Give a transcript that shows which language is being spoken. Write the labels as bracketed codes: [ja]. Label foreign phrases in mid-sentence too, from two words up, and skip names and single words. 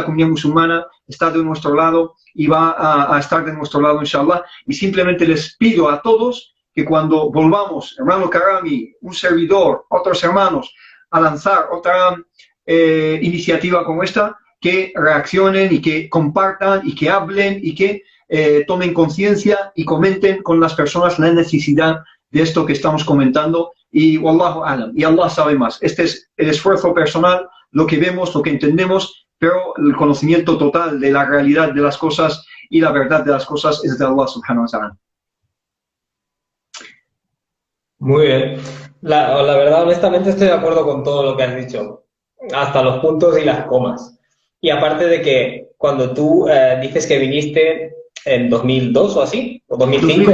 [es] comunidad musulmana está de nuestro lado y va a estar de nuestro lado, inshallah, y simplemente les pido a todos que cuando volvamos, hermano Karami, un servidor, otros hermanos, a lanzar otra iniciativa como esta, que reaccionen y que compartan y que hablen y que tomen conciencia y comenten con las personas la necesidad de esto que estamos comentando. Y [ar] والله أعلم, [es] y Allah sabe más. Este es el esfuerzo personal, lo que vemos, lo que entendemos, pero el conocimiento total de la realidad de las cosas y la verdad de las cosas es de Allah [ar] سبحانه وتعالى. [es] Muy bien. La verdad, honestamente, estoy de acuerdo con todo lo que has dicho, hasta los puntos y las comas. Y aparte de que cuando tú dices que viniste en 2002 o así, o 2005,